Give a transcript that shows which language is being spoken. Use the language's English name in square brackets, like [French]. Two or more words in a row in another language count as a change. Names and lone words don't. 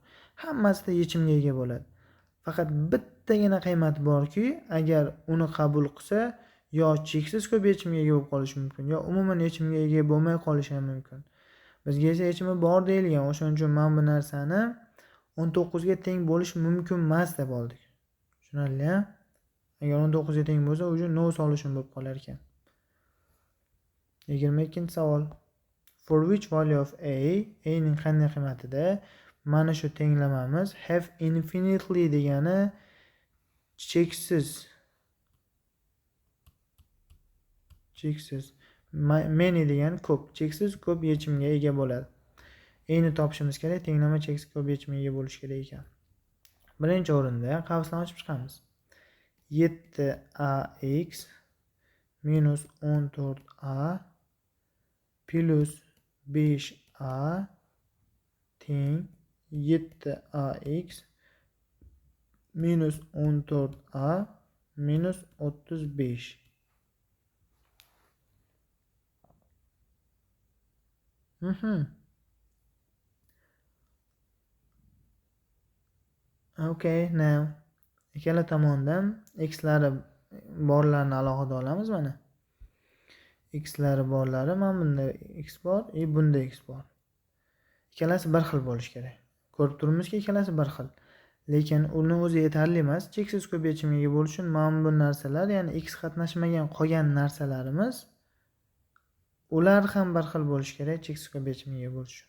[Uzbek] Hammasida yechimga ega bo'ladi. Faqat bittagina qiymat borki, agar uni qabul qilsa, yo cheksiz ko'p yechimga ega bo'lib qolishi mumkin, yo umuman yechimga ega bo'lmay qolishi ham mumkin. Bizga esa yechimi bor deyilgan. O'shaning uchun men bu narsani 19 ga teng bo'lishi mumkin emas deb oldik. Tushunarli-a? Agar 19 ga teng bo'lsa, o'sha [English] no solution [Uzbek] bo'lib qolar ekan. 22-savol. [English] For which value of a [Uzbek] ning qanday qiymatida mana shu tenglamamiz [English] have infinitely [Uzbek] degani cheksiz many degani ko'p, cheksiz ko'p yechimga ega bo'ladi. A ni topishimiz kerak, tenglama cheksiz ko'p yechimga ega bo'lishi kerak ekan. Birinchi o'rinda qavsdan ochib chiqamiz. 7ax minus 14a plus 5a teng 7ax minus 14a minus 35. [English] Okay, now [Uzbek] ikkala tomondan x lari borlarni alohida olamiz mana. X lari borlari, mana bunda x bor, bunda x bor. Ikkalasi bir xil bo'lishi kerak. Ko'rib turibmizki, ikkalasi bir xil. Lekin uni o'zi yetarli emas. Cheksiz ko'p yechimga ega bo'lish uchun mana bu narsalar, ya'ni x qatnashmagan qolgan narsalarimiz ular ham bir xil bo'lishi kerak, cheksiz ko'p yechimga ega bo'lish uchun.